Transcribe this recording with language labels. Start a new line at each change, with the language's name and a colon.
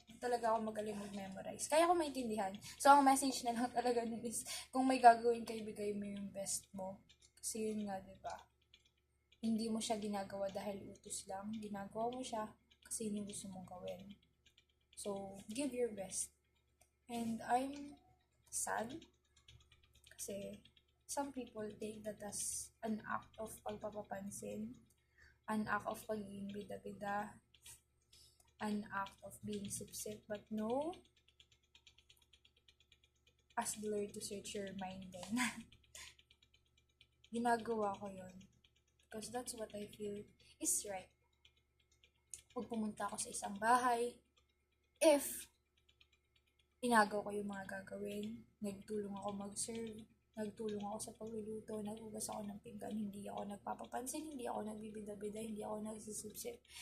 Filipino: Di talaga ako magaling mag-memorize. Kaya ko maintindihan. So, ang message na lang talaga nun is, kung may gagawin kayo, bigay mo yung best mo. Kasi yun nga, diba? Hindi mo siya ginagawa dahil utos lang. Ginagawa mo siya kasi yun yung gusto mong gawin.
English: So, give your best. And I'm sad kasi some people take that as an act of
Filipino: pagpapapansin,
English: an act of
Filipino: pagiging bida-bida,
English: an act of being sip-sip. But no, ask the Lord to search your mind then.
Filipino: Ginagawa ko yun
English: because that's what I feel is right.
Filipino: Pag pumunta ako sa isang bahay, if inagaw ko yung mga gagawin, nagtulong ako mag-serve, nagtulong ako sa pagluluto, naghugas ako ng pinggan, hindi ako nagpapapansin, hindi ako nagbibida-bida, hindi ako nagsisipsip.